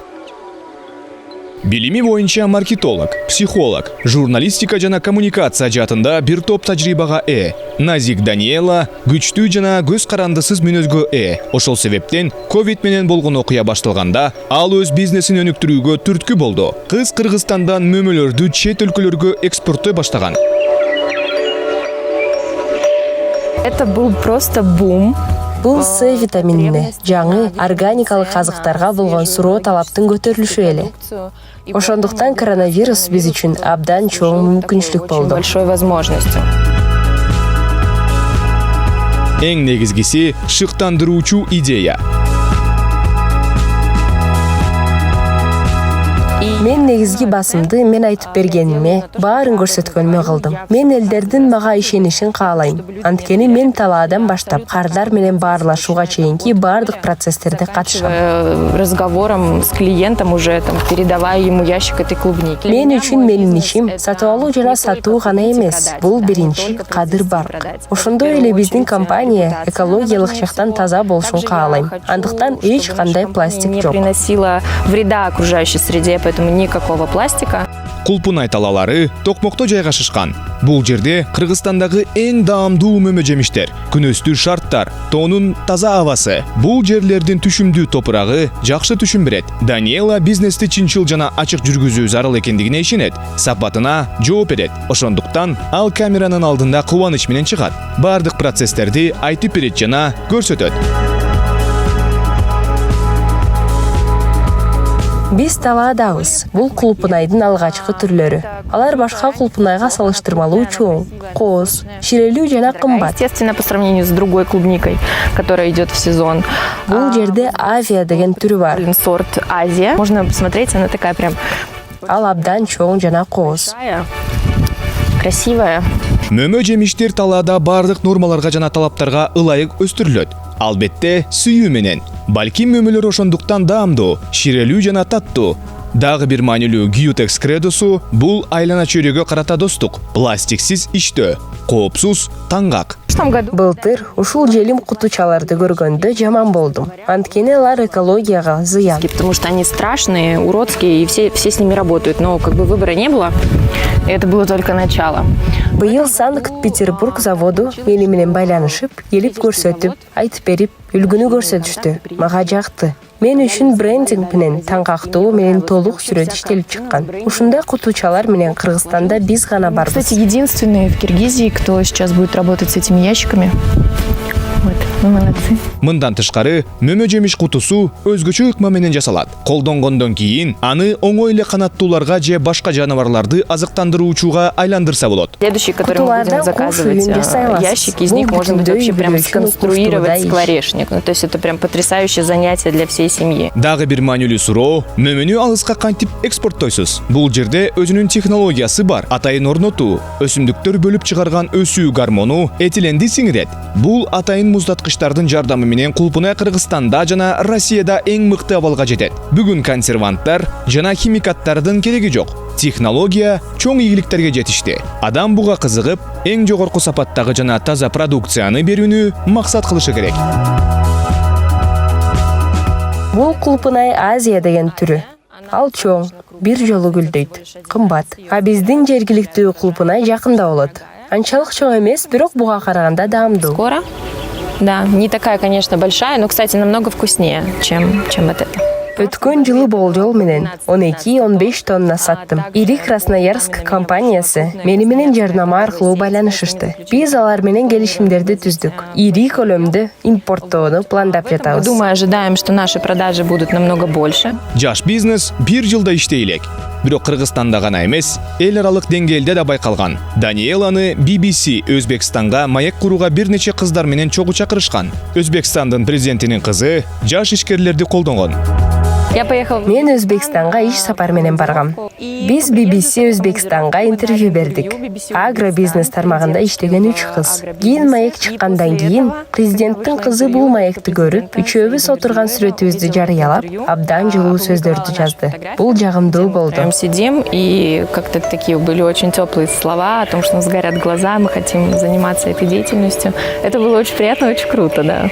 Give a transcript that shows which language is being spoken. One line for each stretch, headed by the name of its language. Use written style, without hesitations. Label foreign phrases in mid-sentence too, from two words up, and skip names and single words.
Kyrgyz: Билими боюнча маркетолог, психолог, журналистика жана коммуникация жаатында бир топ тажрыйбага Назик Даниэла күчтүү жана көз карандысыз мүнөзгө Ошол себептен ковид менен болгон окуя башталганда ал өз бизнесин өнүктүрүүгө түрткү болду. Кыз Кыргызстандан мөмөлөрдү чет өлкөлөргө экспорттой баштаган.
Russian: Это был просто бум.
Kyrgyz: Бул С витаминине, жаңы органикалык азыктарга болгон суроо талаптын көтөрүлүшү эле. Ошондуктан коронавирус биз үчүн абдан чоң мүмкүнчүлүк болду.
Russian: Большой возможностью.
Kyrgyz: Эң негизгиси шыктандыруучу идея. Мен негизги басымды мен айтып бергениме, баарын көрсөткөнүмө кылдым. Мен элдердин мага ишенишин каалайм. Анткени мен талаадан баштап кардар менен баарлашууга чейинки баардык процесстерде катышам.
Russian: Разговором с клиентом уже передавая ему ящик этой клубники.
Kyrgyz: Мен үчүн менин ишим сатып алуу жана сатуу гана эмес. Бул биринчи кадыр барк. Ошондой эле биздин компания экологиялык жактан таза болушун каалайм. Андыктан эч кандай пластик не жок.
Russian: приносила вреда окружающей среде, поэтому никакого пластика.
Kyrgyz: Кулпунай талалары Токмокто жайгашышкан. Бул жерде Кыргызстандагы эң даамдуу мөмө жемиштер, күнөстүү шарттар, тоонун таза абасы. Бул жерлердин түшүмдүү топурагы жакшы түшүм берет. Даниэла бизнести чынчыл жана ачык жүргүзүү зарыл экендигине ишенет. Сапатына жооп берет. Ошондуктан ал камеранын алдында кубаныч менен чыгат. Бардык процесстерди айтып берет жана көрсөтөт. Биз талаадабыз. Бул кулпунайдын алгачкы түрлөрү. Алар башка кулпунайга салыштырмалуу чоң, кооз, ширелүү жана кымбат.
Russian: Естественно, по сравнению с другой клубникой, которая идет в сезон.
Kyrgyz: Бул жерде Авиа деген түрү бар.
Russian: Сорт Азия. Можно посмотреть, она такая прям
Kyrgyz: Ал абдан чоң жана кооз.
Russian: красивая.
Kyrgyz: Мөмө жемиштер талаада бардык нормаларга жана талаптарга ылайык өстүрүлөт. Албетте, сүйүү менен. Балким мөмөлөр ошондуктан даамдуу, ширелүү жана таттуу. Дагы бир маанилүү Gyutex кредосу бул айлана чөйрөгө карата достук, пластиксиз иштөө, коопсуз, таңгак. Былтыр ушул желим кутучаларды көргөндө жаман болдум. Анткени алар экологияга зыян.
Russian: Потому что они страшные, уродские, и все с ними работают. Но как бы выбора не было. Это было только начало.
Kyrgyz: Быйыл Санкт-Петербург заводу мени менен байланышып, келип көрсөтүп, айтып берип, үлгүнү көрсөтүштү. Мага жакты. Мен үчүн брендинг менен таңгактуу менен толук сүрөт иштелип чыккан. Ушундай кутучалар менен Кыргызстанда биз гана барбыз.
Russian: Кстати, единственные в Киргизии, кто сейчас будет работать с этими ящиками. Вот, мы молодцы.
Kyrgyz: Мындан тышкары, мөмө жемиш кутусу өзгөчө ыкма менен жасалат. Колдонгондон кийин аны оңой эле канаттууларга же башка жаныбарларды азыктандыруучуга айландырса болот.
Russian: Следующий, который мы будем заказывать, ящики, из них можно будет вообще прям сконструировать скворечник. Ну, то есть это прям потрясающее занятие для всей семьи.
Kyrgyz: Дагы бир маанилүү суроо, мөмөнү алыска кантип экспорттойсуз? Бул жерде өзүнүн технологиясы бар. Атайын орнотуу, өсүмдүктөр бөлүп чыгарган өсүү гормону этиленди сиңирет. Бул атайын муздаткычтардын жардамы менен кулпунай Кыргызстанда жана Россияда эң мыкты абалга жетет. Бүгүн консерванттар жана химикаттардын кереги жок. Технология чоң ийгиликтерге жетишти. Адам буга кызыгып, эң жогорку сапаттагы жана таза продукцияны берүүнү максат кылышы керек. Бул кулпунай Азия деген түрү. Ал чоң, бир жолу гүлдөйт, кымбат. А биздин жергиликтүү кулпунай жакында болот. Анчалык чоң эмес, бирок буга караганда даамдуу.
Russian: Скоро? Да, не такая, конечно, большая, но, кстати, намного вкуснее, чем вот это.
Kyrgyz: Өткөн жылы болжол менен 12-15 тонна саттым. Ири Красноярск компаниясы мени менен жарнама аркылуу байланышышты. Биз алар менен келишимдерди түздүк. Ири көлөмдө импорттоону пландап жатабыз.
Russian: Думаю, ожидаем, что наши продажи будут намного больше.
Kyrgyz: Жаш бизнес бир жылда иштей элек. Бирок Кыргызстанда гана эмес, эл аралык деңгээлде да байкалган. Даниэланы BBC Өзбекстанга маек курууга бир нече кыздар менен чогуу чакырышкан. Өзбекстандын президентинин кызы жаш ишкерлерди колдонгон.
Russian: Я поехал.
Kyrgyz: Мен Өзбекстанга иш сапар менен баргам. Биз BBC Өзбекстанга интервью бердик. Агробизнес тармагында иштеген 3 кыз. Кийин маек чыккандан кийин президенттин кызы бул маекти көрүп, үчөөбүз отурган сүрөтүбүздү жарыялап, абдан жылуу сөздөрдү жазды. Бул жагымдуу болду.
Russian: Прям сидим, и как-то такие были очень теплые слова о том, что у нас горят глаза, мы хотим заниматься этой деятельностью. Это было очень приятно, очень круто, да.